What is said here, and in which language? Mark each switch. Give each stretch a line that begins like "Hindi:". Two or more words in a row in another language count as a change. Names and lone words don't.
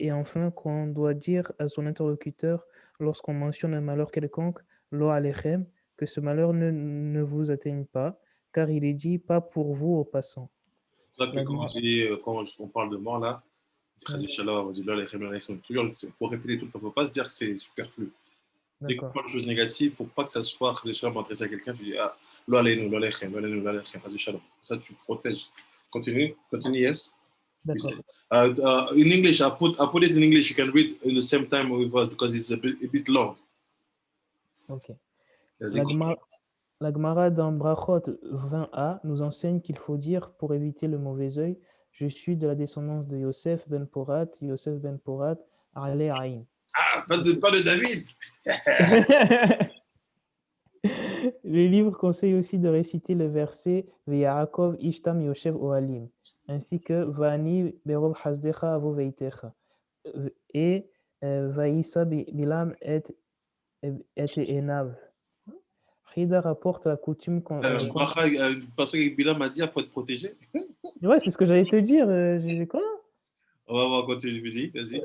French: Et enfin, qu'on doit dire à son interlocuteur, lorsqu'on mentionne un malheur quelconque,
Hebrew: Lo alechem,
French: que ce malheur ne vous atteigne pas, car il est dit pas pour vous aux passants. C'est pour ça que quand on parle de mort, là, on dit toujours, il faut répéter tout le temps. Il ne faut pas se dire que c'est superflu. Dès qu'on parle de choses négatives, il ne faut pas que ça soit m'adresser à quelqu'un, tu dis ah,
Hebrew: lo aleinu, lo alechem,
French: ça tu protèges. Continue, yes. D'accord.
English: In English, I put it in English. You can read in the same time with us because it's a bit long.
French: Ok. La Gemara dans Brachot 20a nous enseigne qu'il faut dire, pour éviter le mauvais œil, je suis de la descendance de Yosef ben Porat,
Hebrew: Ale Aïn.
French: Ah, pas de David. Le livre conseille aussi de réciter le verset
Hebrew: Ve'yaakov ishtam yoshev ohalim,
French: ainsi que
Hebrew: Vani berov hasdecha avo veitecha
French: et
Hebrew: Vaïsa bilam et enav.
French: Rida rapporte la coutume qu'on. Une personne avec Bilam m'a dit il faut être protégé. Ouais, c'est ce que j'allais te dire. Quoi? On va voir, continue, vas-y.